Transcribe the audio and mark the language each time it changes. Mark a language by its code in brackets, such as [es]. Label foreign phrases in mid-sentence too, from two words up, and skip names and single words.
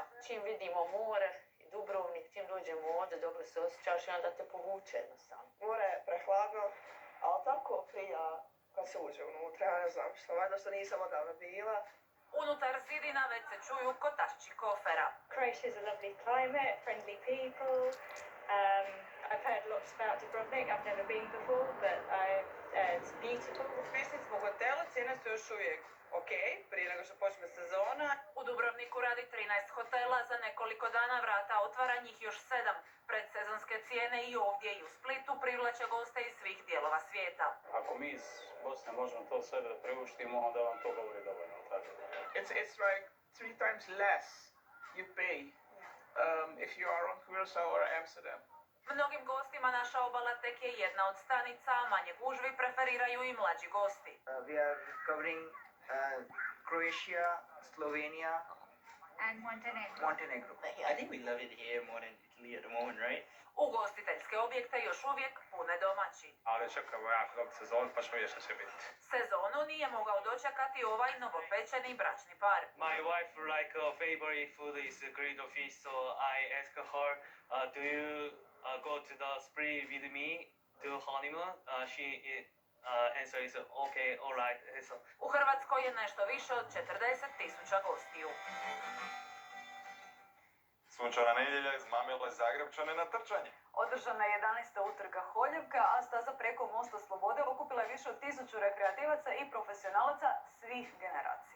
[hr] Čim vidimo more i Dubrovnik, čim dođemo ovdje, dobro se osjećaš i onda te povuče jednostavno. More je prehladno, ali tako prija kad se uđe unutra, ja ne znam što, valjda što nisam odavno bila. Unutar zidina već se čuju kotašći kofera. [en] Croatia is a lovely climate, friendly people. I've heard lots about Dubrovnik. I've never been before, but it's beautiful. [hr] U Spisnici smo hotelu, cijene su još uvijek ok, prije nego što počne sezona. U Dubrovniku radi 13 hotela, za nekoliko dana vrata otvara njih još 7. Predsezonske cijene i ovdje i u Splitu privlače goste iz svih dijelova svijeta. [bs] Ako mi iz Bosne možemo to sve da priuštimo, onda vam to govori dovoljno. [en] It's like 3 times less you pay if you are on Curaçao or Amsterdam. [hr] Mnogim gostima naša obala tek je jedna od stanica, a manje gužvi preferiraju i mlađi gosti. [en] We are covering Croatia, Slovenia, And Montenegro. I think we love it here more than Italy at the moment, right? [hr] Ugostiteljske objekte još uvijek pune domaći. Ali čekamo jako dobro sezon, pa ćemo vidjeti što će biti. Sezonu nije mogao dočekati ovaj novopečeni bračni par. [en] My wife like favorite food is grilled fish, so I asked her, do you go to the spree with me to honeymoon? She answer is okay, alright. [hr] U Hrvatskoj je nešto više od 40.000 gostiju. Sunčana nedjelja izmamila je Zagrepčane na trčanje. Održana je 11. utrka Holjevka, a staza preko Mosta Slobode okupila je više od 1000 rekreativaca i profesionalaca svih generacija.